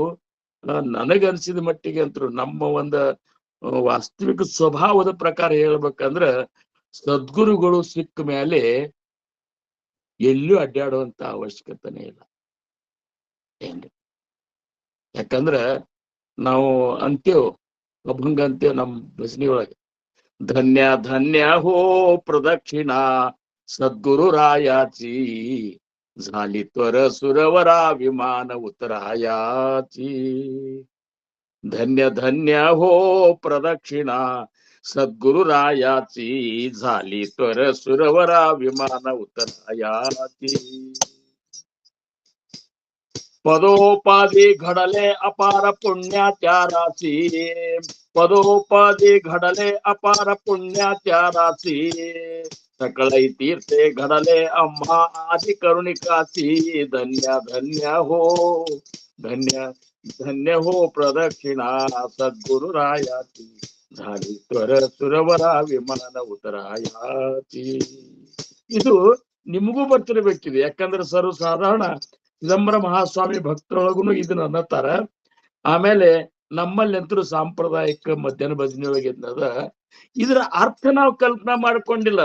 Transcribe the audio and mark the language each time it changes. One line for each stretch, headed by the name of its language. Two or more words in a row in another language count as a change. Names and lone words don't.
Kannada: ನನಗನ್ಸಿದ ಮಟ್ಟಿಗೆ ಅಂತೂ ನಮ್ಮ ಒಂದ ವಾಸ್ತವಿಕ ಸ್ವಭಾವದ ಪ್ರಕಾರ ಹೇಳ್ಬೇಕಂದ್ರ ಸದ್ಗುರುಗಳು ಸಿಕ್ಕ ಮೇಲೆ ಎಲ್ಲೂ ಅಡ್ಡಾಡುವಂತ ಅವಶ್ಯಕತೆನೇ ಇಲ್ಲ. ಯಾಕಂದ್ರ ನಾವು ಅಂತೇವ್ ಅಭಂಗ ಅಂತೇವ್ ನಮ್ ಭಜನಿ ಒಳಗೆ,
Marathi: धन्य धन्य हो प्रदक्षिणा सद्गुरु रायाची, झाली त्वर सुरवरा विमान उतरायाची. धन्य धन्य हो प्रदक्षिणा सद्गुरु रायाची, झाली त्वर सुरवरा विमान उतरायाची. पदोपादी घडले अपार पुण्याच्या राशी, पदोपादी घडले अपार पुण्याच्या राशी, सकळै तीर्थे घडले आम्हा आदि करुणिकाची. धन्य धन्य हो, धन्य धन्य हो प्रदक्षिणा सद्गुरु रायाची, झाली त्वर सुरवरा विमान उतरायाची.
Kannada: ಇದು ನಿಮಗೂ ಬರ್ತಿರ್ಬೇಕಿದೆ. ಯಾಕಂದ್ರೆ ಸರ್ವಸಾಧಾರಣ ಚಿದಂಬರ ಮಹಾಸ್ವಾಮಿ ಭಕ್ತರೊಳಗುನು ಇದನ್ನ ಅನ್ನತ್ತಾರ. ಆಮೇಲೆ ನಮ್ಮಲ್ಲಂತರೂ ಸಾಂಪ್ರದಾಯಿಕ ಮಧ್ಯಾಹ್ನ ಭಜನೆ ಒಳಗೆ ಅದ. ಇದ್ರ ಅರ್ಥ ನಾವು ಕಲ್ಪನಾ ಮಾಡ್ಕೊಂಡಿಲ್ಲ.